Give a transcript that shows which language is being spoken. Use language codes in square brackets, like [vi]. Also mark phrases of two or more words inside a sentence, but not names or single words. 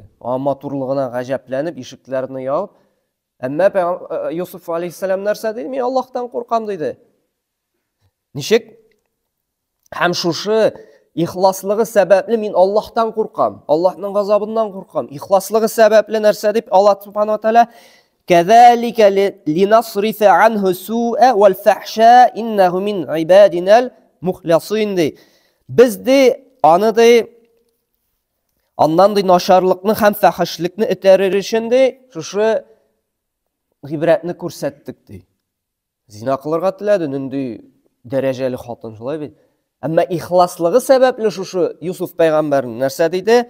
[tt] Матурлыгына гаҗәпләнеп, ишекләрне ябып, әмма Юсуф алейхиссалам нәрсә диде? Мин Аллаһтан куркам диде. Ничек? Һәм шушы ихласлыгы сәбәпле мин Аллаһтан куркам, Аллаһның газабыннан куркам. Ихласлыгы сәбәпле нәрсә дип [ar] Аллаһ سبحانه وتعالى كذلك لنصرف عنه السوء والفحشاء إنه من عبادنا المخلصين ди. [tt] Biz ди аны ди аннан ди нашарлыкны һәм фәхишлекне этәрер өчен ди шушы гыйбрәтне күрсәттек ди. Зина кылырга теләде, нинди дәрәҗәле хатын, шулай бит. Әмма ихласлыгы сәбәпле шушы Юсуф пәйгамбәрнең нәрсә диде?